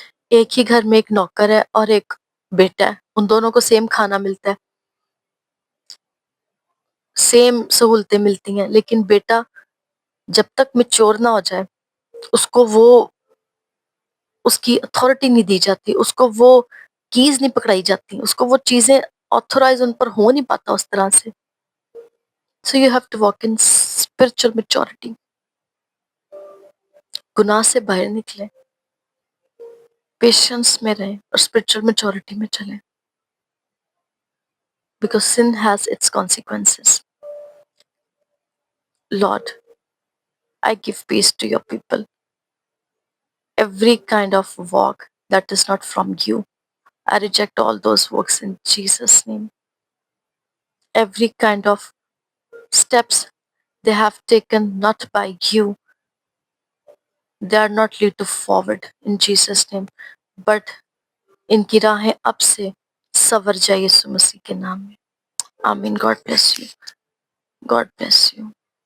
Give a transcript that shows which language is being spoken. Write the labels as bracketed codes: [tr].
[ur] ایک ہی گھر میں ایک نوکر ہے اور ایک بیٹا ہے، ان دونوں کو سیم کھانا ملتا ہے، سیم سہولتیں ملتی ہیں، لیکن بیٹا جب تک میچور نہ ہو جائے اس کو وہ اس کی اتھارٹی نہیں دی جاتی، اس کو وہ کیز نہیں پکڑائی جاتی، اس کو وہ چیزیں آتھورائز ان پر ہو نہیں پاتا اس طرح سے. [en] So you have to walk in spiritual maturity. [ur] گناہ سے باہر نکلیں، پیشنس میں رہیں اور اسپرچل میچورٹی میں چلیں. [en] Because sin has its consequences. Lord, I give peace to your people. Every kind of walk that is not from you, I reject all those works in Jesus' name. Every kind of steps they have taken not by you, they are not lead to forward in Jesus' name. [ur] But ان کی راہیں اب سے سور جائے یسوع مسیح کے نام میں. آمین. [en] God bless you. God bless you.